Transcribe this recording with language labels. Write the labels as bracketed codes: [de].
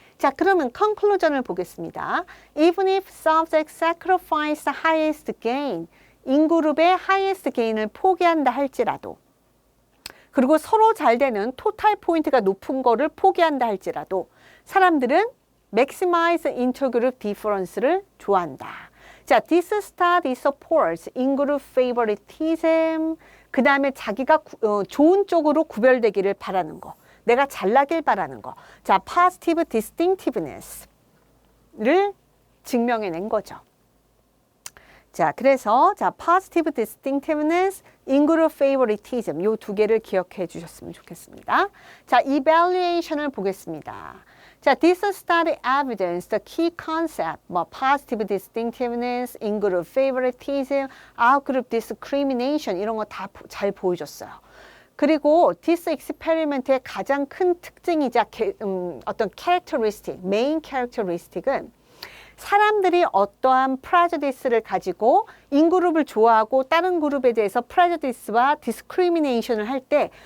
[ko] 자, 그러면 conclusion을 보겠습니다. [en] Even if subject sacrifice the highest gain, [ko] 인그룹의 highest gain을 포기한다 할지라도, 그리고 서로 잘 되는 토탈 포인트가 높은 거를 포기한다 할지라도 사람들은 [en] maximize intergroup difference [ko] 를 좋아한다. [en] 자, this study supports in-group favoritism. [ko] 그 다음에 자기가 좋은 쪽으로 구별되기를 바라는 거. 내가 잘나길 바라는 거. 자, positive distinctiveness를 증명해낸 거죠. 자, 그래서 positive distinctiveness, in-group favoritism 요 두 개를 기억해 주셨으면 좋겠습니다. 자, evaluation을 보겠습니다. [en] 자, this study evidenced the key concept, positive distinctiveness, in-group favoritism, out-group discrimination [ko] 이런 거 다 잘 보여줬어요. 그리고 [en] this experiment [ko] 의 가장 큰 특징이자 어떤 characteristic, main characteristic은 사람들이 어떠한 prejudice를 가지고 인그룹을 좋아하고 다른 그룹에 대해서 prejudice와 discrimination을 할 때